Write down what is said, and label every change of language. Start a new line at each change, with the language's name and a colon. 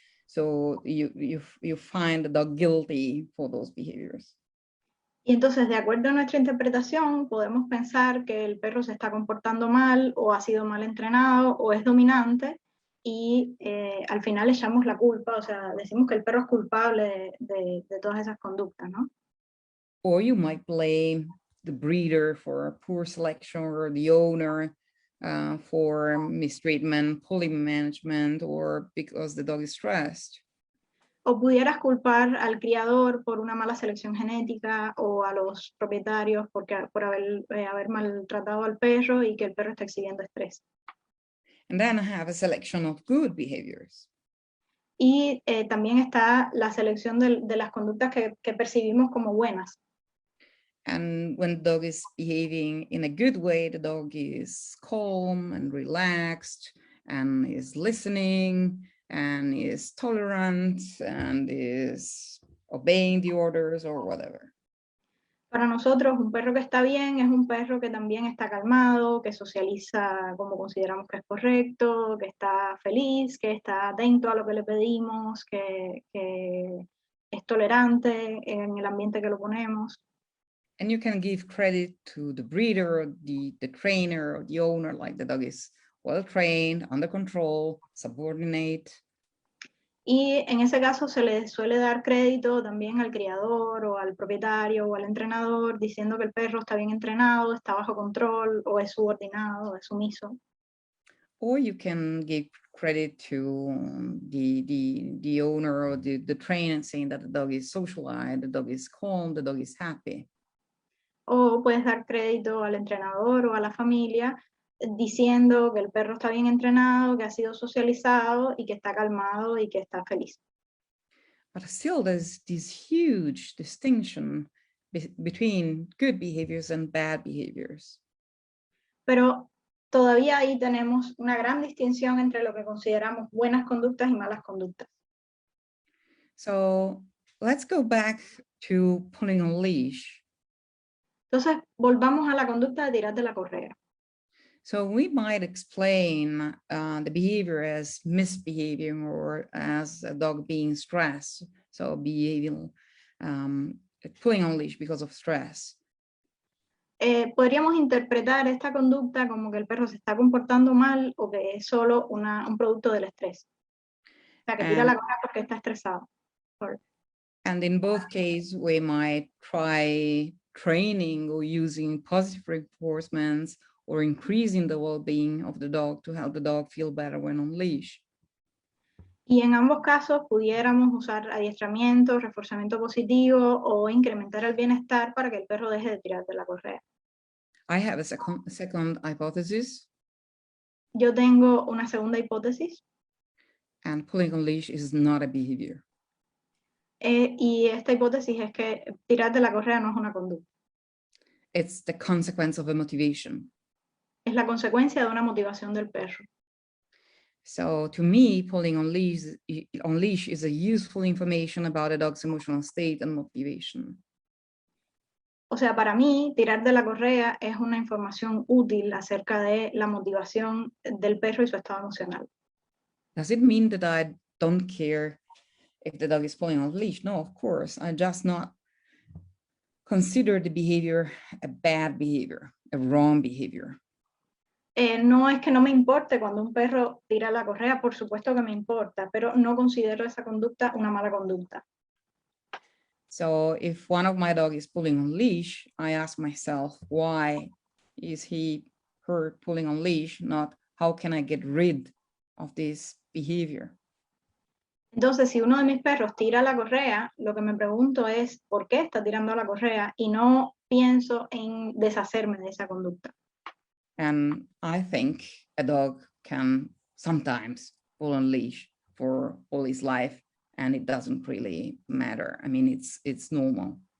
English: So you find the dog guilty for those behaviors.
Spanish: Y entonces, de acuerdo a nuestra interpretación, podemos pensar que el perro se está comportando mal o ha sido mal entrenado o es dominante y al final echamos la culpa, o sea, decimos que el perro es culpable de todas esas conductas, ¿no?
English: Or you might blame the breeder for poor selection or the owner for mistreatment, poorly management, or because the dog is stressed.
Spanish: O pudieras culpar al criador por una mala selección genética o a los propietarios por haber maltratado al perro y que el perro está exhibiendo estrés.
English: And then I have a selection of good behaviors.
Spanish: Y también está la selección de las conductas que percibimos como buenas.
English: And when the dog is behaving in a good way, the dog is calm and relaxed and is listening and is tolerant and is obeying the orders or whatever.
Spanish: Para nosotros, un perro que está bien es un perro que también está calmado, que socializa como consideramos que es correcto, que está feliz, que está atento a lo que le pedimos, que es tolerante en el ambiente que lo ponemos.
English: And you can give credit to the breeder, or the trainer, or the owner, like the dog is well trained, under control, subordinate.
Spanish: Y en ese caso se le suele dar crédito también al criador o al propietario o al entrenador, diciendo que el perro está bien entrenado, está bajo control, o es subordinado, o es sumiso.
English: Or you can give credit to the owner or the trainer, saying that the dog is socialized, the dog is calm, the dog is happy.
Spanish: O puedes dar crédito al entrenador o a la familia diciendo que el perro está bien entrenado, que ha sido socializado y que está calmado y que está feliz.
English: But still there's this huge distinction between good behaviors and bad behaviors.
Spanish: Pero todavía ahí tenemos una gran distinción entre lo que consideramos buenas conductas y malas conductas.
English: So let's go back to pulling a leash.
Spanish: Entonces, volvamos a la conducta de tirar de la correa.
English: So we might explain the behavior as misbehaving or as a dog being stressed. So behaving, pulling on leash because of stress.
Spanish: Podríamos interpretar esta conducta como que el perro se está comportando mal o que es solo un producto del estrés. O sea, que tira la correa porque está estresado.
English: And in both cases, we might try training or using positive reinforcements or increasing the well-being of the dog to help the dog feel better when on leash.
Spanish: Y en ambos casos pudiéramos usar adiestramiento, reforzamiento positivo o incrementar el bienestar para que el perro deje de tirar de la correa.
English: I have a second hypothesis.
Spanish: Yo tengo una segunda hipótesis.
English: And pulling on leash is not a behavior.
Spanish: Y esta hipótesis es que tirar de la correa no es una conducta.
English: It's the consequence of a motivation.
Spanish: Es la consecuencia de una motivación del perro.
English: So to me, pulling on leash is a useful information about a dog's emotional state and motivation.
Spanish: O sea, para mí, tirar de la correa es una información útil acerca de la motivación del perro y su estado emocional.
English: Does it mean that I don't care if the dog is pulling on leash? No, of course. I just not consider the behavior a bad behavior, a wrong behavior.
Spanish: No es que no me importe cuando un perro tira la correa, por supuesto que me importa, pero no considero esa conducta una mala conducta.
English: So if one of my dog is pulling on leash, I ask myself, why is her pulling on leash? Not how can I get rid of this behavior?
Spanish: Entonces, si uno de mis perros tira la correa, lo que me pregunto es ¿por qué está tirando la correa? Y no pienso en deshacerme de esa conducta.
English: And I think a dog can sometimes pull on leash for all his life, and it doesn't really matter. I mean, it's normal.